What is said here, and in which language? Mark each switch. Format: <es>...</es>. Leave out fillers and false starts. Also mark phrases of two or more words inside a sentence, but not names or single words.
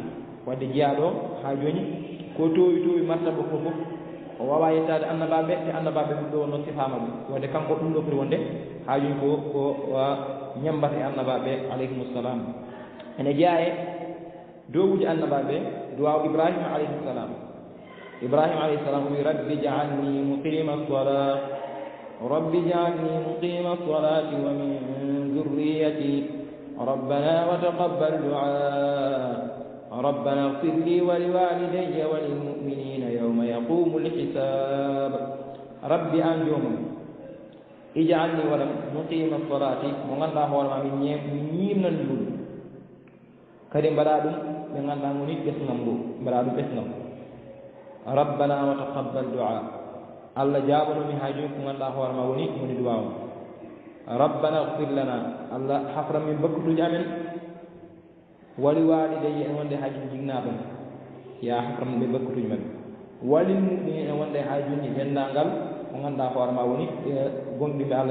<ff>wadde jeeyaɗo ha joni ko towi martaba ko fof o wawa yettade annabaɓe te annabaɓe ɗum ɗo wonno sifamaɓe wadde kanko ɗum ɗo foti wonde ha joni ko ñambata e annabaɓe alayhimussalam ene jeeya e dowuji annabaɓe duwaw ibrahima alayhissalam ibrahima alayhissalam o wi</ff> <ar>رب اجعلني مقيم الصلاة رب اجعلني مقيم الصلاة و من ذريتي ربنا و تقبل دعاء ربنا اغفر لي و لوالدي و للمؤمنين يوم يقوم الحساب رب</ar> <ff>an jomum</ff> <ar>اجعلني ولم مقيم الصلاة</ar> <ff>mo ganduɗa hoorema min ñimnan ɗum kadi mbaɗa ɗum ɓe ganduɗa woni ɓesgam ngo mbaɗa ɗum ɓesgam</ff> <ar>ربنا و تقبل دعاء</ar> <ff>Allah jaɓanomi ha joni ko ganduɗa hoorema woni du'a o</ff> <ar>ربنا اغفر لنا</ar> <ff>Allah hafran min bakkutuji amen</ff> <ar>ولي والدي</ar> <ff>en wonde ha joni jignaɓe ya hafran ɓe bakkutuji mabɓe</ff> <ar>وللمؤمنين</ar> <ff>en wonde ha joni dendagal ko ganduɗa hoorema woni gonɗiɓe Allah</ff>